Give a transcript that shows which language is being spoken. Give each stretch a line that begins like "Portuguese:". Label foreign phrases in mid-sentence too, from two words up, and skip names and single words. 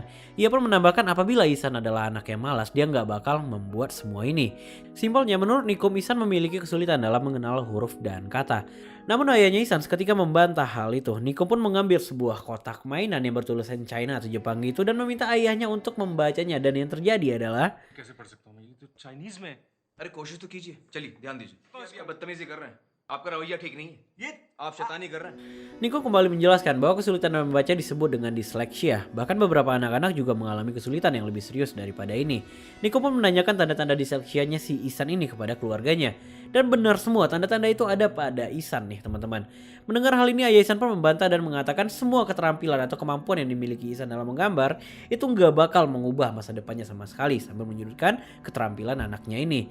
Indonesian: Ia pun menambahkan apabila Ihsan adalah anak yang malas, dia gak bakal membuat semua ini. Simpelnya, menurut Nikom, Ihsan memiliki kesulitan dalam mengenal huruf dan kata. Namun ayahnya Ihsan seketika membantah hal itu. Nikom pun mengambil sebuah kotak mainan yang bertulisan China atau Jepang itu dan meminta ayahnya untuk membacanya, dan yang terjadi adalah
Hindi: कैसे पढ़ सकता हूँ मैं ये तो चाइनीज में है। अरे कोशिश तो कीजिए चलिए ध्यान दीजिए अभी आप बदतमीजी कर रहे हैं आपका रवैया ठीक नहीं है ये आप शैतानी कर रहे हैं
Indonesian: Nikom kembali menjelaskan bahwa kesulitan dalam membaca disebut dengan disleksia. Bahkan beberapa anak-anak juga mengalami kesulitan yang lebih serius daripada ini. Nikom pun menanyakan tanda-tanda disleksianya si Ihsan ini kepada keluarganya. Dan benar semua tanda-tanda itu ada pada Ihsan nih teman-teman. Mendengar hal ini, ayah Ihsan pun membantah dan mengatakan semua keterampilan atau kemampuan yang dimiliki Ihsan dalam menggambar itu nggak bakal mengubah masa depannya sama sekali, sambil menyudutkan keterampilan anaknya ini.